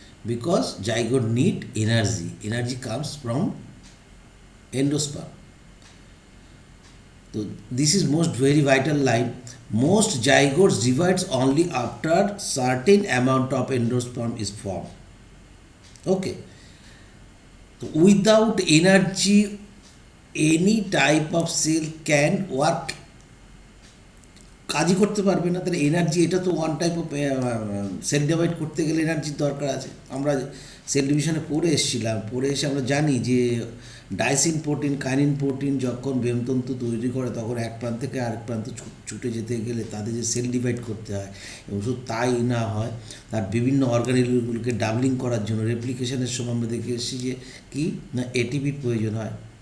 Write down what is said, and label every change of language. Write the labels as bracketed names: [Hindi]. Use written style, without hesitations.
[English] Because zygote need energy comes from endosperm. So this is most very vital line. Most zygotes divides only after certain amount of endosperm is formed. Okay. So without energy, any type of cell can work. [Bangla] কাজই করতে পারবে না। তাহলে energy, এটা তো one type of sell divide করতে গেলে এনার্জির দরকার আছে। আমরা সেল ডিভিশনে পড়ে এসে আমরা জানি যে ডাইসিন প্রোটিন, কাইনিন প্রোটিন যখন ব্যামতন্তু তৈরি করে তখন এক প্রান্ত থেকে আরেক প্রান্ত ছুটে যেতে গেলে তাদের যে সেল ডিভাইড করতে হয়, এবং শুধু তাই না হয়, তার বিভিন্ন অর্গানিলগুলোকে ডাবলিং করার জন্য রেপ্লিকেশনের সময় আমরা দেখে এসেছি যে কি না এটিপির প্রয়োজন হয়।